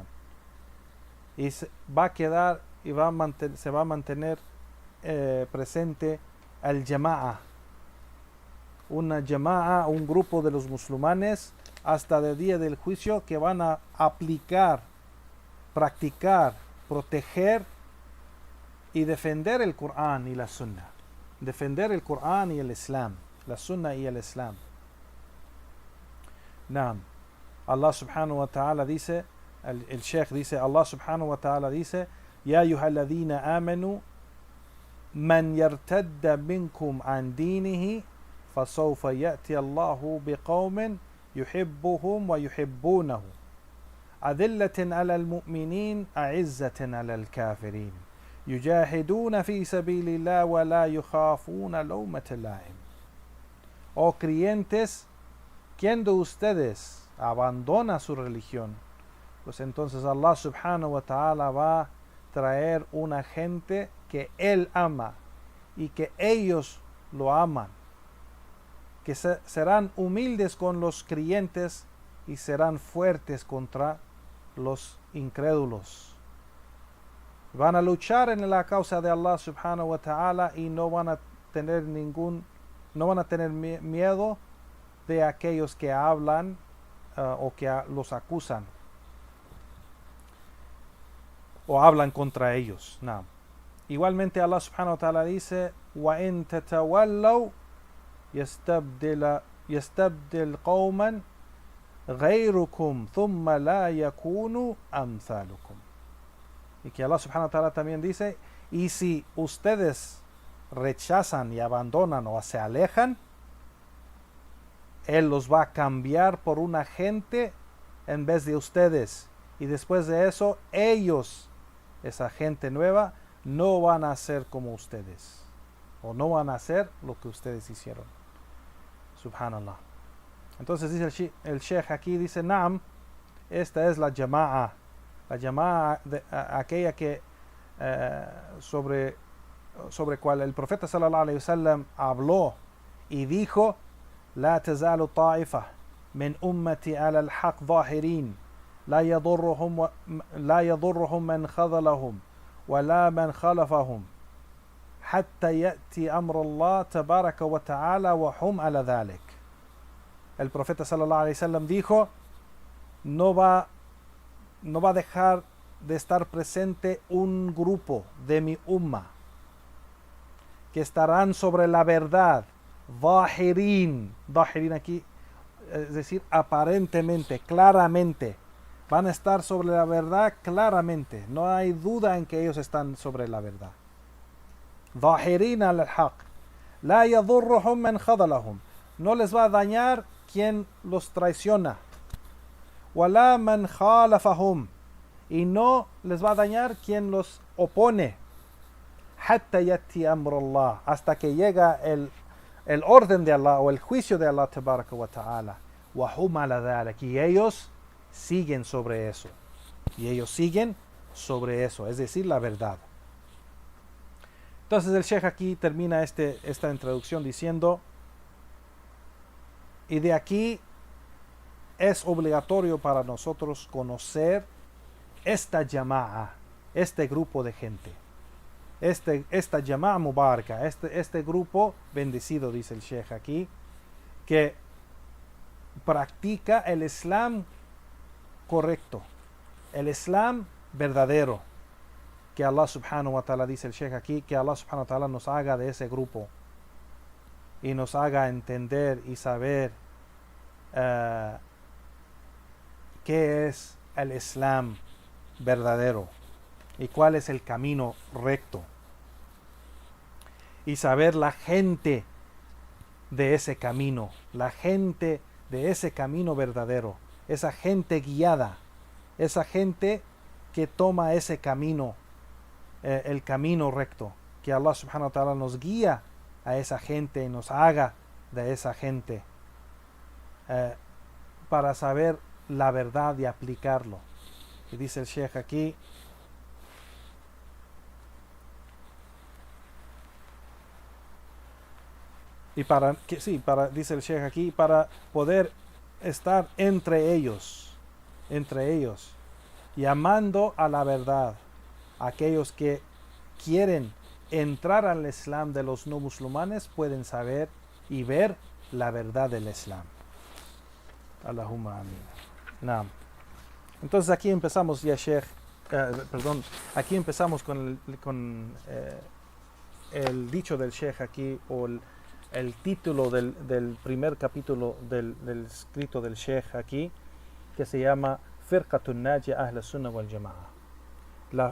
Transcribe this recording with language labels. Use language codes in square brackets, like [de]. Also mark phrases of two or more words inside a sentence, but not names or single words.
[es] y va a quedar y se va a mantener presente el Jama'a, una Jama'a, un grupo de los musulmanes hasta el día del juicio que van a aplicar, practicar, proteger y defender el Corán y la Sunna. Defender el Corán y el Islam, la Sunna y el Islam. [ar] نعم. الله سبحانه وتعالى [es] dice, el Sheikh dice, [ar] الله سبحانه وتعالى dice, يا أيها الذين آمنوا من يرتد منكم عن دينه فسوف يأتي الله بقوم يحبهم ويحبونه. أذلة على المؤمنين أعزة على الكافرين. يجاهدون في سبيل الله ولا يخافون لومة لائم. [es] Oh creyentes, ¿quién de ustedes abandona su religión? Pues entonces [ar] الله سبحانه وتعالى [es] va a traer una gente que Él ama y que ellos lo aman, que serán humildes con los creyentes y serán fuertes contra los incrédulos. Van a luchar en la causa de [ar] الله سبحانه وتعالى [es] y no van a tener miedo de aquellos que hablan o que los acusan o hablan contra ellos. No. Igualmente [ar] الله سبحانه وتعالى [es] dice, [ar] وَإِن تَتَوَلَّوْا يَسْتَبْدِلْ قَوْمًا غَيْرُكُمْ ثُمَّ لَا يَكُونُوا أَمْثَالُكُمْ. [es] Y que [ar] الله سبحانه وتعالى [es] también dice, y si ustedes rechazan y abandonan o se alejan, Él los va a cambiar por una gente en vez de ustedes. Y después de eso, ellos, esa gente nueva, no van a ser como ustedes. O no van a hacer lo que ustedes hicieron. Subhanallah. Entonces dice el Sheikh aquí, dice, Naam, esta es la Jama'a. La Jama'a, aquella que sobre cual el profeta [ar] صلى الله عليه وسلم [es] habló y dijo, [ar] لا تزال طائفة من أمتي على الحق ظاهرين لا يضرهم من خذلهم ولا من خلفهم حتى يأتي أمر الله تبارك وتعالى وهم على ذلك. [es] El profeta [ar] صلى الله عليه وسلم [es] dijo, no va a dejar de estar presente un grupo de mi umma que estarán sobre la verdad, Zahirin aquí, es decir, aparentemente, claramente, van a estar sobre la verdad claramente, no hay duda en que ellos están sobre la verdad. [ar] ظاهرين على الحق لا يضرهم من خذلهم, [es] no les va a dañar quien los traiciona, [ar] ولا من خالفهم, [es] y no les va a dañar quien los opone, [ar] حتى يأتي أمر الله, [es] hasta que llega el orden de Allah o el juicio de [ar] الله تبارك وتعالى وهم على ذلك, [es] y ellos siguen sobre eso, es decir, la verdad. Entonces el Sheikh aquí termina esta introducción diciendo, y de aquí es obligatorio para nosotros conocer esta Jama'a, este grupo de gente, esta [ar] جماعة مباركة, [es] este grupo bendecido, dice el Sheikh aquí, que practica el Islam correcto, el Islam verdadero, que [ar] الله سبحانه وتعالى, [es] dice el Sheikh aquí, que [ar] الله سبحانه وتعالى [es] nos haga de ese grupo y nos haga entender y saber qué es el Islam verdadero y cuál es el camino recto, y saber la gente de ese camino, la gente de ese camino verdadero, esa gente guiada, esa gente que toma ese camino, el camino recto, que [ar] الله سبحانه وتعالى [es] nos guía a esa gente y nos haga de esa gente. para saber la verdad y aplicarlo. Y dice el Sheikh aquí, dice el Sheikh aquí, para poder estar entre ellos, llamando a la verdad, aquellos que quieren entrar al Islam de los no musulmanes pueden saber y ver la verdad del Islam. [ar] اللهم آمين. نعم. [es] Entonces aquí empezamos ya, Sheikh, aquí empezamos con el dicho del Sheikh aquí, o el título del primer capítulo del escrito del Sheikh aquí, que se llama Firqatun Najia Ahl Sunnah wal Jama'a.